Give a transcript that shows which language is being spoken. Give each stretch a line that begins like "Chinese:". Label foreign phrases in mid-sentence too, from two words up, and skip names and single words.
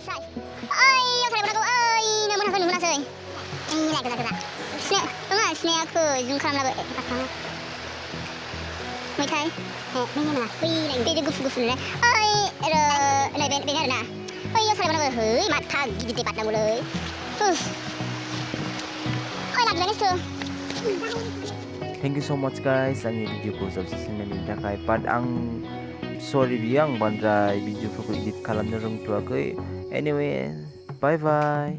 Bodo: मैथाय मैया नङा बै गुफुर गुफुरनो बेनो आरोना बैयाव सालायबानांगौ है माथा गिदिर बारनांगौलै
English: Thank you so much guys
Bodo: आंनि भिडिअखौ जोबजासिम नायनायनि थाखाय बाट आं सरि बियो आं बांद्राय भिडिअफोरखौ इडिट खालामनो रोंथ'वाखै
English: anyway bye